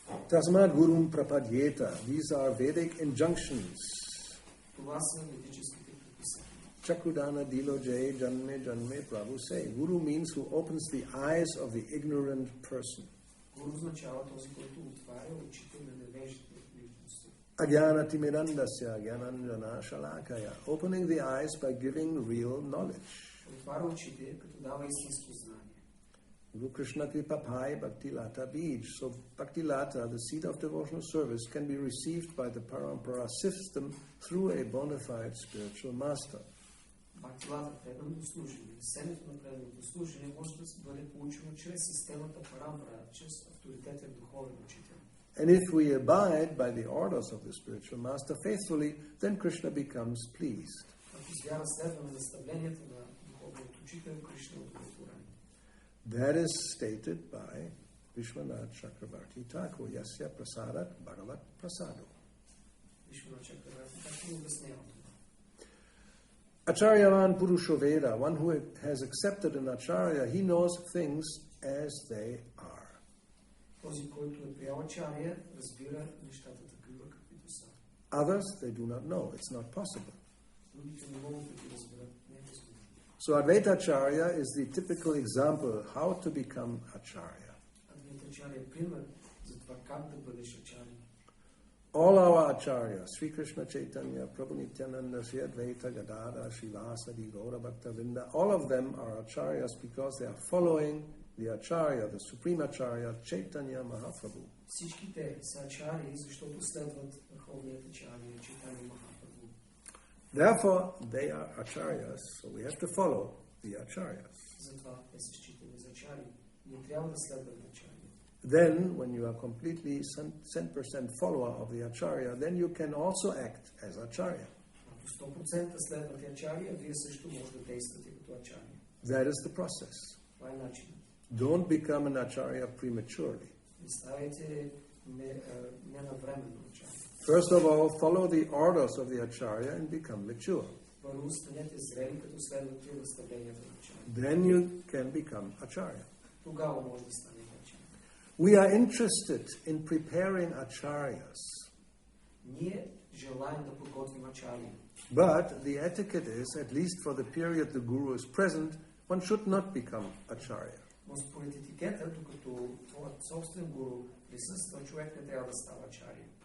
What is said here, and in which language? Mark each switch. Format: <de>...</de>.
<sa>Tasmad gurum prapadyeta.</sa> <en>These are Vedic injunctions.</en> <bg>Това са ведическите предписания.</bg> <bn>Chakudana diloje janme janme prabhu say.</bn> <en>Guru means who opens the eyes of the ignorant person.</en> <bg>Гуру означава този, който отваря очите на невежите личности.</bg> <sa>Agyana timidandasya gyananjana shalakaya.</sa> <en>Opening the eyes by giving real knowledge.</en> <bg>Отваря очите, като дава истинско знание.</bg> <bn>Guru Krishna Kripa Pai Bhakti Lata Bij.</bn> <en>So Bhakti Lata, the seed of devotional service, can be received by the Parampara system through a bona fide spiritual master.</en> <bg>Бхакти Лата, преданното служение, семето на преданното служение може да бъде получено чрез системата Парампара, чрез авторитетен духовен учител.</bg> <en>And if we abide by the orders of the spiritual master faithfully, then Krishna becomes pleased.</en> <bg>Ако с вяра следваме наставленията на духовният учител, Кришна е удовлетворен.</bg> <en>That is stated by Vishwanath Chakravarti Thakur,</en> <sa>Yasya Prasadat Bhagavat Prasado.</sa> <bg>Вишванат Чакраварти Тхакур обяснява това.</bg> <sa>Acharyavan Purusho Veda,</sa> <en>one who has accepted an Acharya, he knows things as they are.</en> <bg>Този, който е приел Ачаря, разбира нещата такива, каквито са.</bg> <en>Others, they do not know. It's not possible.</en> <bg>Другите не могат да ги разберат. Не е възможно.</bg> <en>So Advaita Acharya is the typical example how to become Acharya.</en> <bg>Адвайта Ачаря е пример за това как да бъдеш Ачаря.</bg> <en>All our Acharyas, Sri Krishna Chaitanya, Prabhu Nityananda, Sri Advaita Gadadhar, Srivasadi, Gauravani Vrinda, all of them are Acharyas because they are following the Acharya, the Supreme Acharya, Chaitanya Mahaprabhu.</en> <bg>Всички те са Ачарии, защото следват върховният Ачаря, Чайтанья Махапрабху.</bg> <en>Therefore, they are Acharyas, so we have to follow the Acharyas.</en> <bg>Затова те се считани за Ачарии. Ние трябва да следваме Ачария.</bg> <en>Then, when you are completely 100% follower of the Acharya, then you can also act as Acharya.</en> <bg>Ако 100% следвате Ачария, вие също може да действате като Ачария.</bg> <en>That is the process.</en> <bg>Това е начинът.</bg> <en>Don't become an Acharya prematurely.</en> <bg>Не ставайте ненавременно Ачария.</bg> <en>First of all, follow the orders of the Acharya and become mature.</en> <bg>Първо станете зрели, като следвате наставленията на Ачария.</bg> <en>Then you can become Acharya.</en> <bg>Тогава може да станете Ачария.</bg> <en>We are interested in preparing acharyas.</en> <bg>Ние желаем да подготвим ачария.</bg> <en>But the etiquette is, at least for the period the guru is present, one should not become acharya.</en> <bg>Но според етикета, докато твоят собствен гуру присъства, човек не трябва да става ачария.</bg>